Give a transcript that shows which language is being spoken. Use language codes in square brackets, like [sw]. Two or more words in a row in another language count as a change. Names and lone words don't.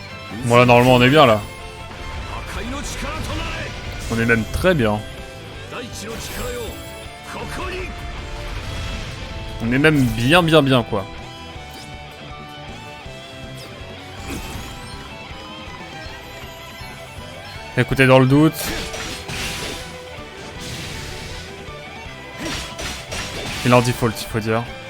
[fr] Bon là normalement on est bien là. [ja] 破壊の力となれ [fr] On est même très bien. [ja] 大地の力よここに [fr] On est même bien quoi. Écoutez dans le doute. Il est en default il faut dire.